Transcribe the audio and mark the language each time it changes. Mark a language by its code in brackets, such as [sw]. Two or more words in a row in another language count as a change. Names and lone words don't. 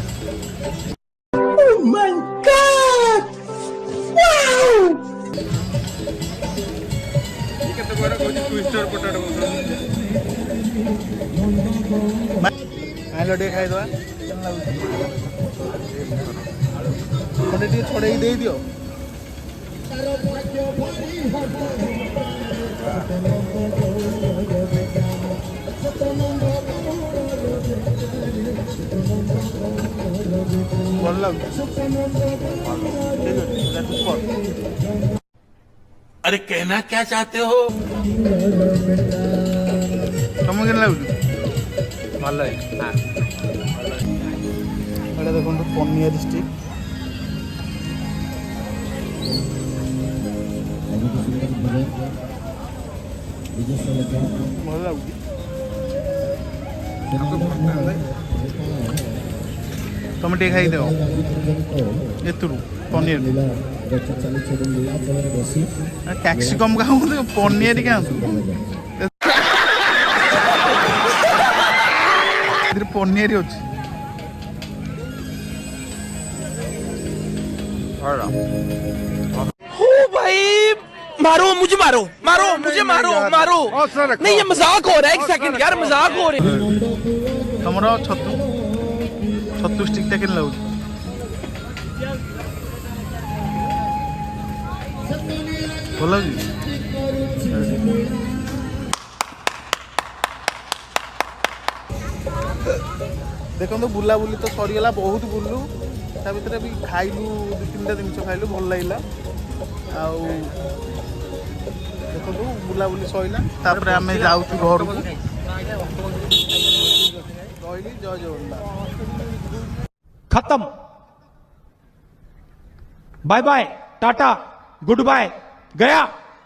[hi] आलो डे खाई दवा छोड़े दे दियो [or] ଭଲ ଲାଗୁଛି ଠିକ ଅଛି [en] that's good। [hi] अरे कहना क्या चाहते हो? [or] ତମକୁ କେମିତି ଲାଗୁଛି? ଭଲ ହେଇଛି ଏଇଟା ଦେଖନ୍ତୁ ପନିର ଷ୍ଟିକ୍ ଭଲ ଲାଗୁଛି। ତମେ ଟିକେ ଖାଇଦେବ ଏଥିରୁ ପନିର କ୍ୟାପ୍ସିକମ୍ ଖାଆନ୍ତୁ ପନିର ଖାଆନ୍ତୁ ଏଥିରେ ପନିର ଅଛି। [hi] मारो मुझे मारो मारो मुझे मारो मारो नहीं ये मजाक हो रहा है एक सेकंड यार मजाक हो रहा है। [or] ତମର ଛତୁ ଷ୍ଟିକ୍ଟା କେମିତି ଲାଗୁଛି? ଭଲ ଲାଗୁଛି। ଦେଖନ୍ତୁ ବୁଲାବୁଲି ତ ସରିଗଲା ବହୁତ ବୁଲିଲୁ ତା ଭିତରେ ବି ଖାଇଲୁ 2-3ଟା ଜିନିଷ ଖାଇଲୁ ଭଲ ଲାଗିଲା ଆଉ ଦେଖନ୍ତୁ ବୁଲାବୁଲି ସରିଲା ତାପରେ ଆମେ ଯାଉଛୁ ଘରକୁ। ରହିଲି ଜୟ ଜଗନ୍ନାଥ। [hi] खत्म [en] bye bye tata good bye [hi] गया।